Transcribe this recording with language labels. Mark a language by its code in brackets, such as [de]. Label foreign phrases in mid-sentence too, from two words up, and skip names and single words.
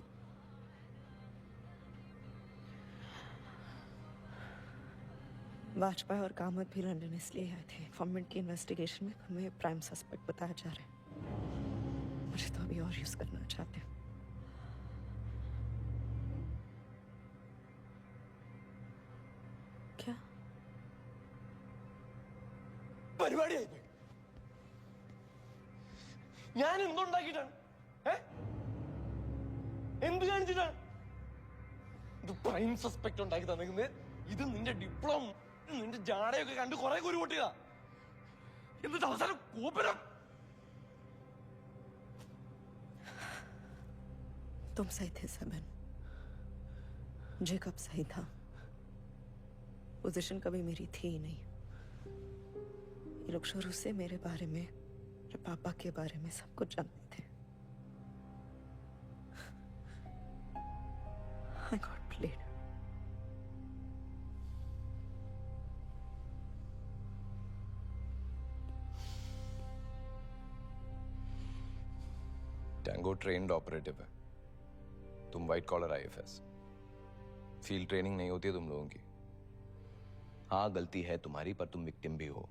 [hi] वाजपेयी और कामत भी लंदन इसलिए आए थे। गवर्नमेंट की इन्वेस्टिगेशन में तुम्हें [en] prime suspect [hi] बताया जा रहा है। मुझे तो अभी और यूज करना चाहते हैं। क्या [ml] പരിപാടി ആയി ഞാൻ എന്തുണ്ടാക്കിയിട്ടാണ്? എന്ത് കാണിച്ചിട്ടാണ് ഇത് [en] prime suspect [ml] ഉണ്ടാക്കി തന്നിരിക്കുന്നത്? ഇത് നിന്റെ ഡിപ്ലോമ, നിന്റെ ജാടയൊക്കെ കണ്ട് കുറെ കുരു പൊട്ടുക, എന്നിട്ട് അവസാനം കോപ്പരം. [hi] तुम सही थे सेबन, जेकब सही था। पोजीशन कभी मेरी थी ही नहीं। ये लोग शुरू से मेरे बारे में, मेरे पापा के बारे में सब कुछ जानते थे। [en] I got played. [hi] टैंगो [en] trained operative [hi] है, तुम [en] white collar IFS. field training [hi] नहीं होती है तुम लोगों की। हाँ, गलती है तुम्हारी, पर तुम विक्टिम भी हो।